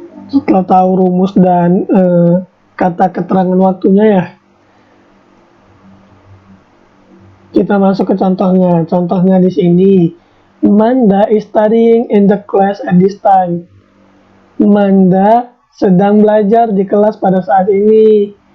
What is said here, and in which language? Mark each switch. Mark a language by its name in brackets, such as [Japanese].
[Indonesian] Setelah tahu rumus dan kata keterangan waktunya ya, kita masuk ke contohnya. Contohnya di sini, [English] Manda is studying in the class at this time. [Indonesian] Manda sedang belajar di kelas pada saat ini.